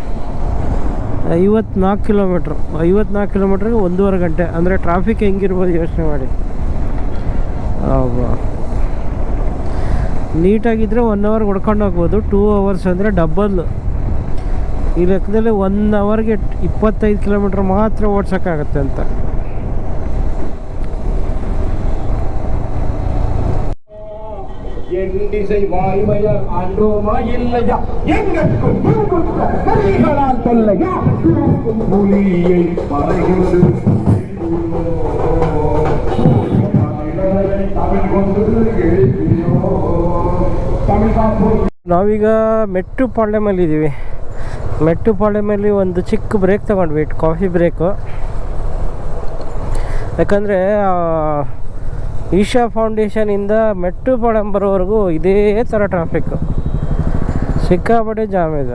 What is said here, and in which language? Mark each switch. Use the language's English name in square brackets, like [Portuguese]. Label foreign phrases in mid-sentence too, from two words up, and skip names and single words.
[Kannada] 54 ಕಿಲೋಮೀಟ್ರ್. 54 ಕಿಲೋಮೀಟ್ರಿಗೆ 1.5 ಗಂಟೆ. ಅಂದರೆ ಟ್ರಾಫಿಕ್ ಹೆಂಗಿರ್ಬೋದು ಯೋಚನೆ ಮಾಡಿ. ನೀಟಾಗಿದ್ದರೆ 1 ಅವರ್ ಹೊಡ್ಕೊಂಡು ಹೋಗ್ಬೋದು. 2 ಅವರ್ಸ್ ಅಂದರೆ ಡಬ್ಬಲ್. ಈ ಲೆಕ್ಕದಲ್ಲಿ 1 ಅವರ್ಗೆ 25 ಕಿಲೋಮೀಟ್ರ್ ಮಾತ್ರ ಓಡ್ಸೋಕ್ಕಾಗತ್ತೆ ಅಂತ. [Tamil] எண்டிசை வாய்மையால் ஆண்டோமா இல்லையா எங்கட்கும் நரிகளால் தொல்லையா புலியை மறைகிறது [Kannada] ನಾವೀಗ ಮೆಟ್ಟುಪಾಳ್ಯಮಲ್ಲಿದ್ದೀವಿ. ಮೆಟ್ಟುಪಾಳ್ಯಮಲ್ಲಿ ಒಂದು ಚಿಕ್ಕ ಬ್ರೇಕ್ ತಗೊಂಡ್ವಿ, ಕಾಫಿ ಬ್ರೇಕು. ಯಾಕಂದರೆ ಈಶಾ ಫೌಂಡೇಶನಿಂದ ಮೆಟ್ಟುಪಾಳ್ಯಂ ಬರೋವರೆಗೂ ಇದೇ ಥರ ಟ್ರಾಫಿಕ್ಕು, ಸಿಕ್ಕಾಪಟ್ಟೆ ಜಾಮ್ ಇದೆ.